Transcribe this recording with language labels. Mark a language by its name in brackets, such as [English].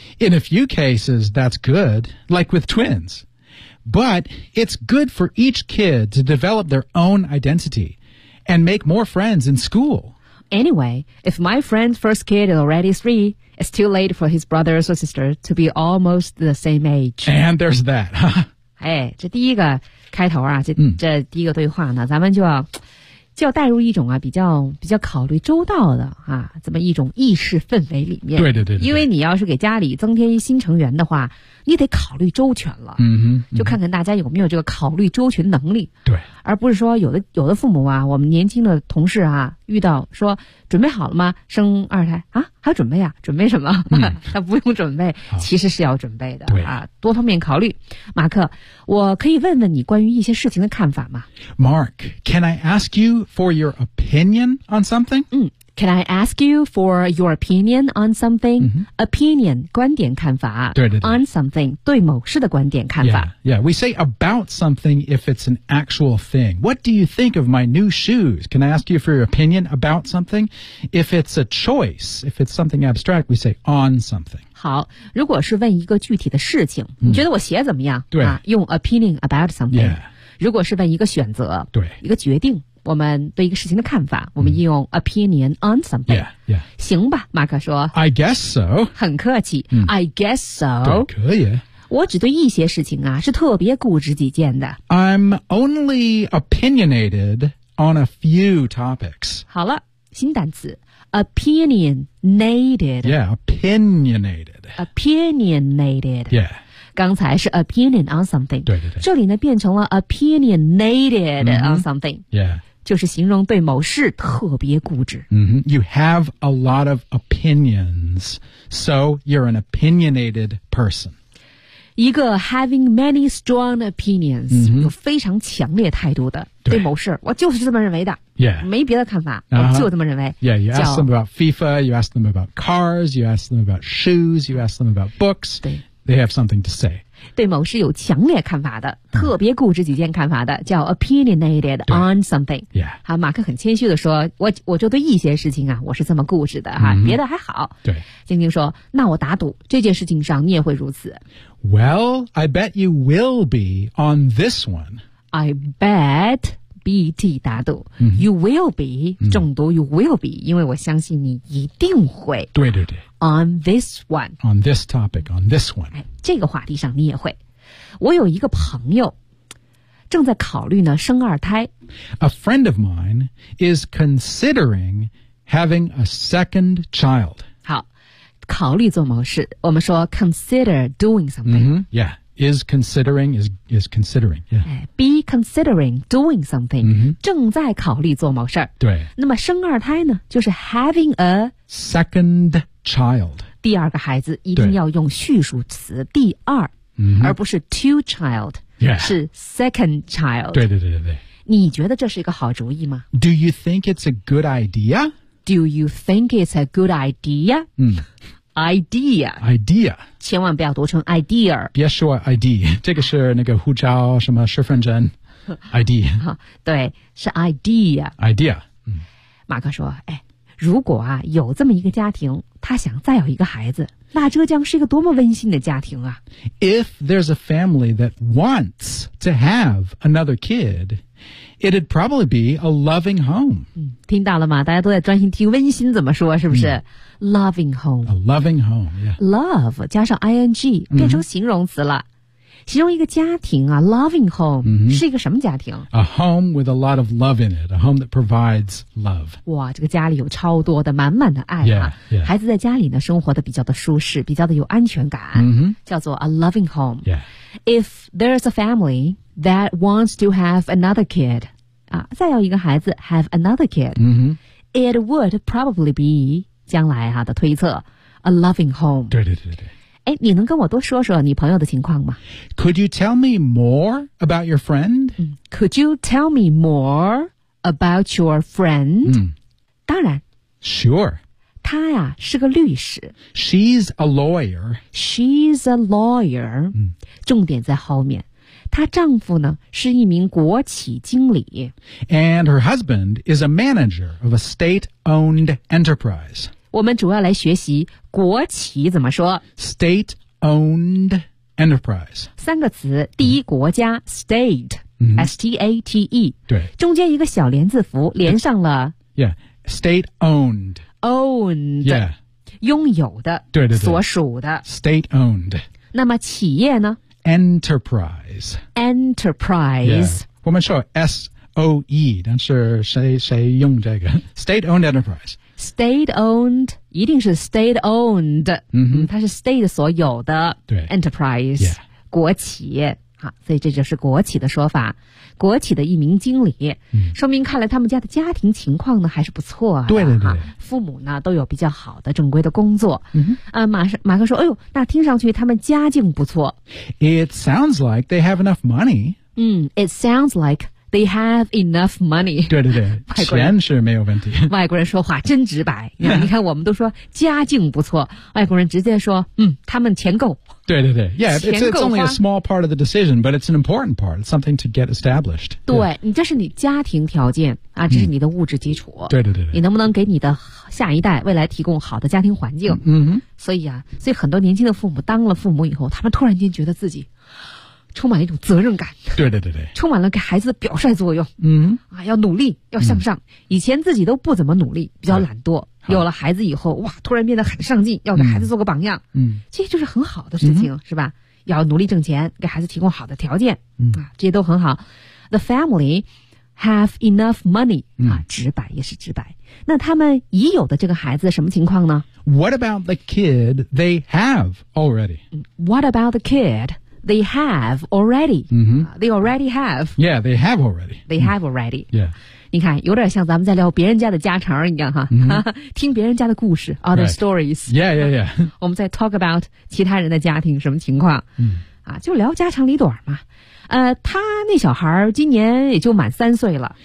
[English] In a few cases, that's good, like with twins. But it's good for each kid to develop their own identity and make more friends in school. Anyway, if my friend's first kid is already 3, it's too late for his brothers or sister to be almost the same age. And there's that, huh? [Chinese] 哎，这第一个开头啊，这第一个对话呢，咱们就要带入一种啊比较考虑周到的啊这么一种意识氛围里面。对对 对, 对。因为你要是给家里增添一新成员的话，你得考虑周全了。嗯哼。就看看大家有没有这个考虑周全能力。对。而不是说有的父母啊，我们年轻的同事啊，遇到说准备好了吗？生二胎啊？还准备啊？准备什么？他不用准备，其实是要准备的。对啊，多方面考虑。马克，我可以问问你关于一些事情的看法吗 [English] ？Mark, can I ask you for your opinion on something? Can I ask you for your opinion on something?、 Mm-hmm. Opinion, [Chinese] 观点看法。对对对。 [English] On something, [Chinese] 对某事的观点看法。 [English] Yeah, yeah, we say about something if it's an actual thing. What do you think of my new shoes? Can I ask you for your opinion about something? If it's a choice, if it's something abstract, we say on something. [Chinese] 好，如果是问一个具体的事情，你觉得我鞋怎么样？对。啊，用 [English] opinion about something. Yeah. [Chinese] 如果是问一个选择，对，一个决定。我们对一个事情的看法，我们应用 opinion on something. [English] Yeah, yeah. [Chinese] 行吧，马克说。 [English] I guess so. 很客气。 I guess so. [Chinese] 对，可以。我只对一些事情啊，是特别固执己见的。 [English] I'm only opinionated on a few topics. [Chinese] 好了，新单词 opinionated. [English] Yeah, opinionated. Opinionated. Yeah. [Chinese] 刚才是 [English] opinion on something. [Chinese] 对对对。这里呢变成了 opinionated on something. [English] Yeah. [Chinese] 就是形容对某事特别固执。 Mm-hmm. [English] You have a lot of opinions, so you're an opinionated person. [Chinese] 一个 [English] having many strong opinions,、 mm-hmm. [Chinese] 有非常强烈态度的 对某事，我就是这么认为的。 [English] Yeah. [Chinese] 没别的看法、 [English] uh-huh. [Chinese] 我就这么认为。 [English] Yeah, you ask them about FIFA, you ask them about cars, you ask them about shoes, you ask them about books, they have something to say. [Chinese] 对某事有强烈看法的、特别固执己见看法的叫 [English] opinionated on something、 yeah. [Chinese] 好，马克很谦虚地说 我就对一些事情啊，我是这么固执的、 [English] mm-hmm. [Chinese] 别的还好。对，晶晶说那我打赌这件事情上你也会如此。 [English] Well, I bet you will be on this one. I bet BT [Chinese] 打赌、 mm-hmm. [English] You will be [Chinese] 中毒、mm-hmm. You will be 因为我相信你一定会。对对对， [English] On this one. On this topic, on this one. [Chinese] 这个话题上你也会。我有一个朋友正在考虑呢生二胎。 [English] A friend of mine is considering having a second child. [Chinese] 好，考虑做某事，我们说 [English] consider doing something.、 Mm-hmm. Yeah, is considering.、Yeah. Be considering doing something,、 mm-hmm. [Chinese] 正在考虑做某事。对。那么生二胎呢，就是 [English] having a second child. [Chinese] 第二个孩子一定要用叙述词第二、 mm-hmm. 而不是 [English] two child、 yeah. [Chinese] 是 [English] second child. [Chinese] 对对对对，你觉得这是一个好主意吗？ [English] Do you think it's a good idea? Do you think it's a good idea?、 Mm. Idea. Idea. [Chinese] 千万不要读成 idea. 别说 [English] ID, [Chinese] 这个是那个护照什么身份证 ID. 对，是 idea. [English] Idea.、 [Chinese] 嗯、马克说哎，如果啊有这么一个家庭，他想再有一个孩子，那这将是一个多么温馨的家庭啊。 [English] If there's a family that wants to have another kid, it'd probably be a loving home.、 [Chinese] 嗯、听到了吗？大家都在专心听温馨怎么说，是不是、嗯、 [English] loving home. A loving home,、yeah. Love [Chinese] 加上 ing 变成形容词了、 mm-hmm. 形容一个家庭啊 [English] loving home、 mm-hmm. [Chinese] 是一个什么家庭？ [English] A home with a lot of love in it, a home that provides love. [Chinese] 哇，这个家里有超多的满满的爱啊。 [English] yeah, yeah. [Chinese] 孩子在家里呢生活的比较的舒适，比较的有安全感、 mm-hmm. 叫做 [English] a loving home、 yeah. If there's a family that wants to have another kid、 [Chinese] 啊、再要一个孩子 [English] have another kid、 mm-hmm. It would probably be [Chinese] 将来、啊、的推测 [English] a loving home. [Chinese] 对对对对，你能跟我多说说你朋友的情况吗？ [English] Could you tell me more about your friend?、嗯、Could you tell me more about your friend?、嗯、 [Chinese] 当然 [English] Sure. [Chinese] 她呀是个律师。 [English] She's a lawyer. She's a lawyer.、嗯、 [Chinese] 重点在后面，她丈夫呢是一名国企经理。 [English] And her husband is a manager of a state-owned enterprise. [Chinese] 我们主要来学习国企怎么说。 [English] State-owned enterprise. [Chinese] 三个词，第一国家、mm-hmm. [English] state,、 mm-hmm. S-T-A-T-E. [Chinese] 对。中间一个小连字符连上了。 [English] Yeah, state-owned. Owned. Yeah. [Chinese] 拥有的。对对对。所属的。 [English] State-owned. [Chinese] 那么企业呢？ [English] Enterprise. Enterprise.、 Yeah. [Chinese] 我们说 S-O-E, 但是谁用这个 [English] State-owned enterprise. State-owned, [Chinese] 一定是 [English] state-owned,、 mm-hmm. [Chinese] 它是 [English] state [Chinese] 所有的 enterprise,、 [English] yeah. [Chinese] 国企。好，所以这就是国企的说法。国企的一名经理、嗯、说明看来他们家的家庭情况呢还是不错的。对对对、啊、父母呢都有比较好的正规的工作、嗯哼啊、马克说哎呦，那听上去他们家境不错。 [English] It sounds like they have enough money、 [Chinese] 嗯、 [English] It sounds like they have enough money。 [Chinese] 对对对，钱是没有问题。外国人说话真直白。你看我们都说家境不错，外国人直接说嗯，他们钱够。对对对 [English] yeah, it's only a small part of the decision, but it's an important part. It's something to get established. [Chinese] 对、 [English] yeah. [Chinese] 你这是你家庭条件啊，这是你的物质基础、嗯、对对对对，你能不能给你的下一代未来提供好的家庭环境。嗯, 嗯哼，所以很多年轻的父母当了父母以后，他们突然间觉得自己充满一种责任感。对对对对，充满了给孩子的表率作用。嗯啊，要努力，要向上、嗯、以前自己都不怎么努力，比较懒惰、嗯、有了孩子以后哇，突然变得很上进，要给孩子做个榜样。嗯，这就是很好的事情、嗯、是吧，要努力挣钱，给孩子提供好的条件。嗯啊，这些都很好。 [English] The family have enough money、嗯、 [Chinese] 啊，直白也是直白。那他们已有的这个孩子什么情况呢？ [English] What about the kid they have already? What about the kidThey have already.、 Mm-hmm. They already have. Yeah, they have already. They have already. Yeah. [Chinese] 你看，有点像咱们在聊别人家的家常一样哈， mm-hmm. 听别人家的故事 ， [English] other、 right. stories。 Yeah, yeah, yeah。 [Chinese] 我们在 [English] talk about [Chinese] 其他人的家庭什么情况？嗯、mm-hmm. ，啊，就聊家长里短嘛。他那小孩今年也就满三岁了。